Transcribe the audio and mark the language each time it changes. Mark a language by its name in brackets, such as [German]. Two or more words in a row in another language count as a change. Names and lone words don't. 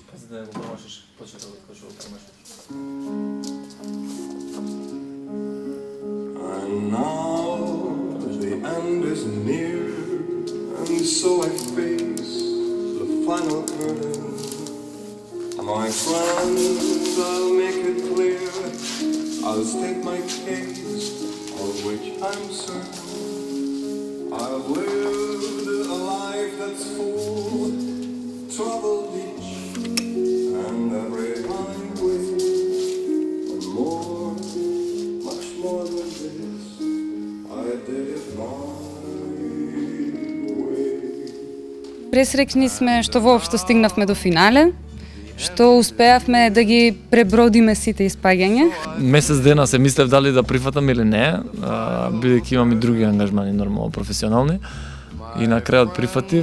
[Macedonian] За да го промашиш почетокот кој што го промашиш. [English] And now the end is near, and so I face the final curtain. My friends, I'll make it clear, I'll state my case, of which I'm certain. I've lived a life that's full, traveled each and every highway, and more, much more than this, I did it my way. [Macedonian] Пресреќни сме што воопшто стигнавме до финале, што успеавме да ги пребродиме сите испаѓања. Месец дена се мислев дали да прифатам или не, бидејќи имам и други ангажмани нормално професионални. И на крајот прифатив.